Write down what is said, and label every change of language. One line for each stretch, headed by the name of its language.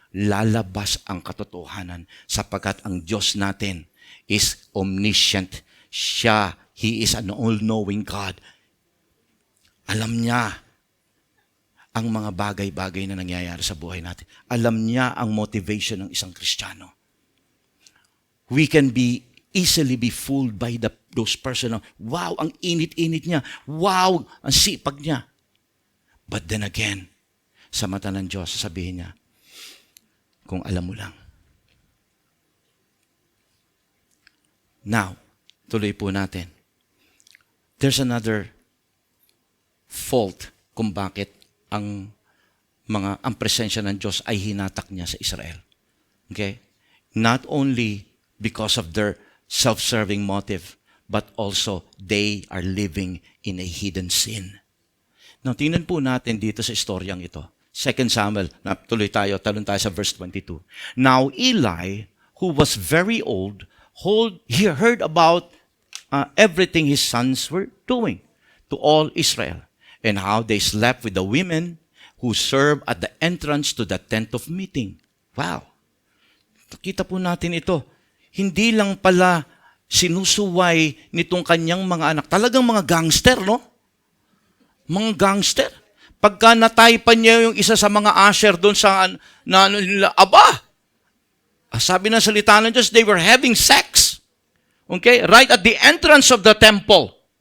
Filipino: Lalabas ang katotohanan sapagkat ang Diyos natin
English: is omniscient. He is an all-knowing God.
Filipino: Alam niya ang mga bagay-bagay na nangyayari sa buhay natin. Alam niya ang motivation ng isang Kristiyano.
English: We can easily be fooled by those person.
Filipino: Wow, ang init-init niya. Wow, ang sipag niya.
English: But then again,
Filipino: sa mata ng Diyos, sasabihin niya, kung alam mo lang. Now, tuloy po natin.
English: There's another fault
Filipino: kung bakit ang presensya ng Diyos ay hinatak niya sa Israel.
English: Okay? Not only because of their self-serving motive, but also they are living in a hidden sin.
Filipino: Now, tingnan po natin dito sa istoryang ito. 2 Samuel, talon tayo sa verse 22.
English: Now Eli, who was very old, he heard about everything his sons were doing. to all Israel, and how they slept with the women who served at the entrance to the tent of meeting.
Filipino: Wow! Kita po natin ito. Hindi lang pala sinusuway nitong kanyang mga anak. Talagang mga gangster, no? Mga gangster. Pagka nataypan niya yung isa sa mga usher doon sa nila, sabi ng salita ng Diyos,
English: they were having sex. Okay? Right at the entrance of the temple.